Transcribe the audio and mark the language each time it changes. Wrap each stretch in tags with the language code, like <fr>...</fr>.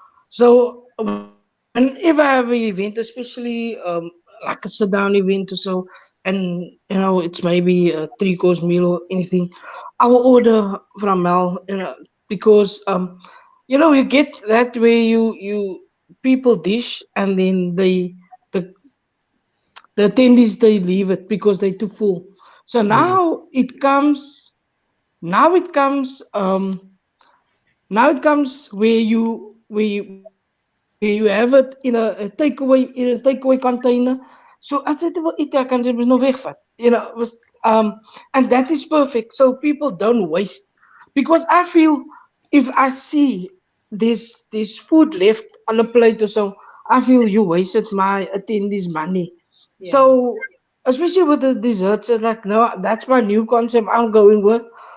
<en>So whenever I have an event, especially like a sit-down event or so, and it's maybe a 3-course meal or anything, I will order from Mel, because you get that way you people dish and then the attendees, they leave it because they're too full. So now it comes where you have it in a takeaway container.</en> <af>So as jy wil eet, kan jy nog wegvat.</af> <en>And that is perfect. So people don't waste. Because I feel if I see this food left on a plate or so, I feel you wasted my attendees' money. Yeah. So especially with the desserts, it's like, no, that's my new concept I'm going with.</en>